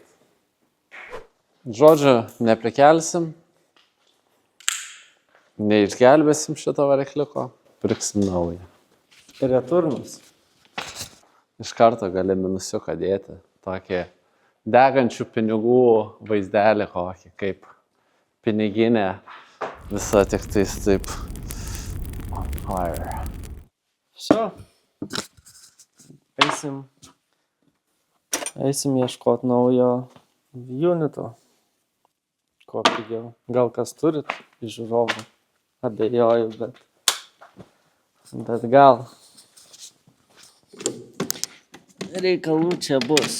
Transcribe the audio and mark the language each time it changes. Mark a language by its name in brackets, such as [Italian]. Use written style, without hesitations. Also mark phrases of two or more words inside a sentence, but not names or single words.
[Lithuanian] Žodžiu, neprikelsim, neišgelbėsim šito varikliuko, pirksim naują. Returnas. Iš karto gali minusiuką dėti, tokį degančių pinigų vaizdelį kokį, kaip piniginė, visa tik tais taip [English] on fire. [Lithuanian] Все. Eisim ieškoti naujo unito. Ko pigiau. Gal kas turit iš žiūrovų? Abejoju, bet gal. Reikalų čia bus.